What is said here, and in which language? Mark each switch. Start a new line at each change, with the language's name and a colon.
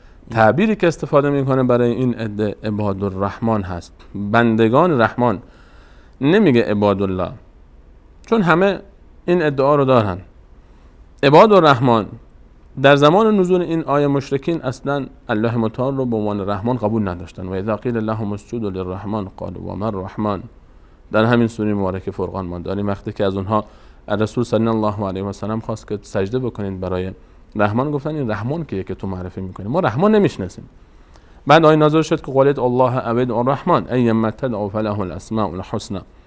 Persian: تعبیری که استفاده میکنه برای این عده عباد الرحمن هست، بندگان رحمان. نمیگه عباد الله، چون همه این ادعا رو دارن. عباد الرحمن در زمان نزول این آیه مشرکین اصلا الله متعال رو به عنوان رحمان قبول نداشتن.
Arabic: و اذا قیل لهم اسجدوا للرحمن قالوا وما الرحمن.
Persian: در همین سوره مبارکه فرقان ما داریم وقتی که از اونها رسول صلی الله علیه و سلم خواست که سجده بکنید برای رحمان، گفتن این رحمان کیه که تو معرفی میکنی؟ ما رحمان نمیشناسیم. بعد آیه نازل شد که
Arabic: قولت الله عبد الرحمن ایما تدعوا فله الاسماء الحسنى.